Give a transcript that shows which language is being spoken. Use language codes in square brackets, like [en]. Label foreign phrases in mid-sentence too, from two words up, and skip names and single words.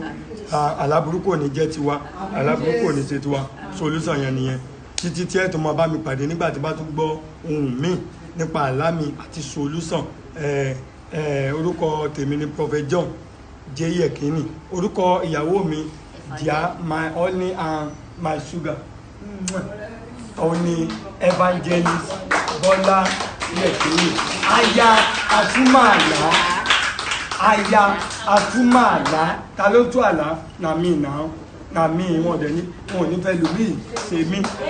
[yo] Aláburúkú ò ní jẹ́ tiwa, aláburúkú ò ní ṣe tiwa. Solution yẹn nìyẹn. Títí tí ẹ tó máa bá mi pàdé nígbà tí bá tún gbọ́ ohun mi nípa àlá mi àti solution. Orúkọ tèmi ni Prophet John Jeyekini. Orúkọ ìyàwó mi Dia, [en] my honey and my sugar. [yo] Òun ni Evangelist Bọ́lá Yekini. Aya Atúmọ̀àlá. Ta ló tú àlá? Na mi náà. Na mi wọn dẹ̀ ní wọn ò ní fẹ́ lù mí ṣe mí.